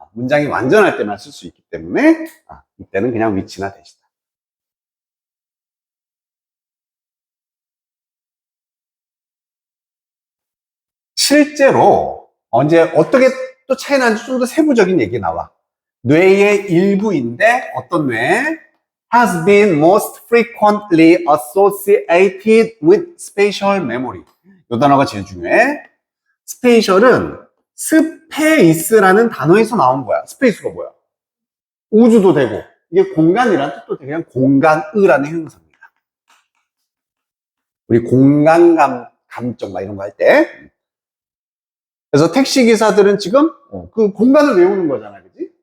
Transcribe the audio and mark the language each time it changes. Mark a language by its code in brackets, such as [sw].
[ko] 문장이 완전할 때만 쓸 수 있기 때문에 이때는 그냥 위치나 대시다. 실제로 언제 어떻게 또 차이 나는지 좀 더 세부적인 얘기 나와. 뇌의 일부인데 어떤 뇌? [en] has been most frequently associated with spatial memory. [ko] 이 단어가 제일 중요해. 스페이셜은 스페이스라는 단어에서 나온 거야. 스페이스가 뭐야? 우주도 되고 이게 공간이란 뜻도 되고 그냥 공간의라는 형용사입니다. 우리 공간감 감정 막 이런 거 할 때. 그래서 택시 기사들은 지금 그 공간을 외우는 거잖아, 그지?